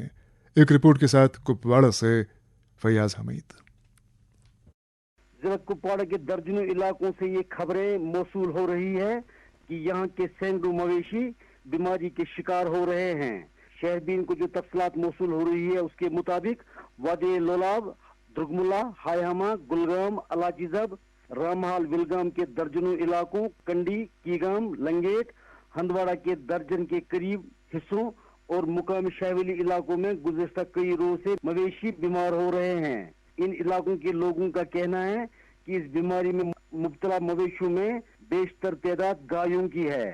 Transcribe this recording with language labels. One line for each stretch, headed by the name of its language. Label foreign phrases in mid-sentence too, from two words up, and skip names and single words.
Urdu: ایک رپورٹ کے ساتھ کپواڑہ سے فیاض حمید۔ ضلع کپواڑہ کے درجنوں علاقوں سے یہ خبریں موصول ہو رہی ہے کہ یہاں کے سینکڑوں مویشی بیماری کے شکار ہو رہے ہیں۔ شہربین کو جو تفصیلات موصول ہو رہی ہے اس کے مطابق وادی لولاب، درگملا، ہائیہما، گلگام، الاچی زب، رامحال، ولگام کے درجنوں علاقوں، کنڈی، کیگام، لنگیٹ، ہندواڑہ کے درجن کے قریب حصوں اور مقامی شاہولی علاقوں میں گزشتہ کئی روز سے مویشی بیمار ہو رہے ہیں۔ ان علاقوں کے لوگوں کا کہنا ہے کہ اس بیماری میں مبتلا مویشیوں میں بیشتر تعداد گایوں کی ہے۔